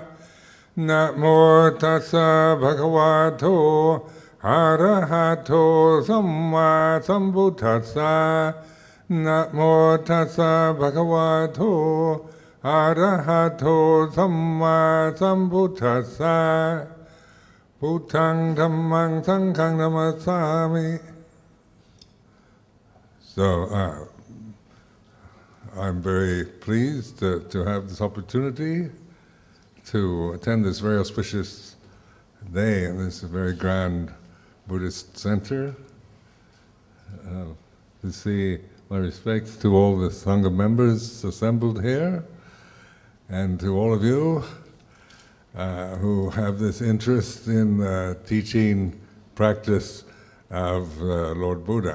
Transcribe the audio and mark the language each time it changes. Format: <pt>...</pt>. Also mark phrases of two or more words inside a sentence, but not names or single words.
<pi>Namo tassa bhagavato arahato samma sambuddhassa. Namo tassa bhagavato arahato samma sambuddhassa. Buddhang dhammang sanghang namasami.</pi> <en>So, I'm very pleased to have this opportunity to attend this very auspicious day in this very grand Buddhist center. To see my respects to all the Sangha members assembled here, and to all of you who have this interest in the teaching practice of Lord Buddha.</en>